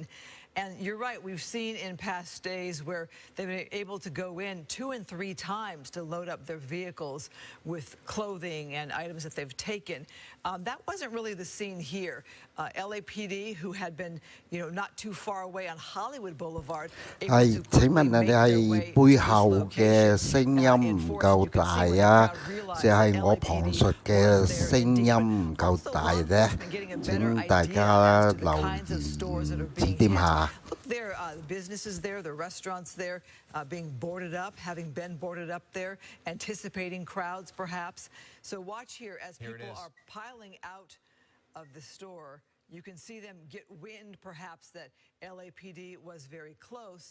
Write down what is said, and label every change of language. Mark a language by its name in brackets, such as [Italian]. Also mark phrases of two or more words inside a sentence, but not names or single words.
[English] And you're right, we've seen in past days where they've been able to go in 2 and 3 times to load up their vehicles with clothing and items that they've taken. That wasn't really the scene here. LAPD, who had been, not too far away on Hollywood Boulevard, [Cantonese] 係請問啊，你係背後嘅聲音唔夠大啊，定係我旁述嘅聲音唔夠大呢？請大家留言指點下。 [English] Look there, the businesses there, the restaurants there, being boarded up, having been boarded up there, anticipating crowds perhaps. So watch here as people are piling out of the store. You can see them get wind perhaps that LAPD was very close.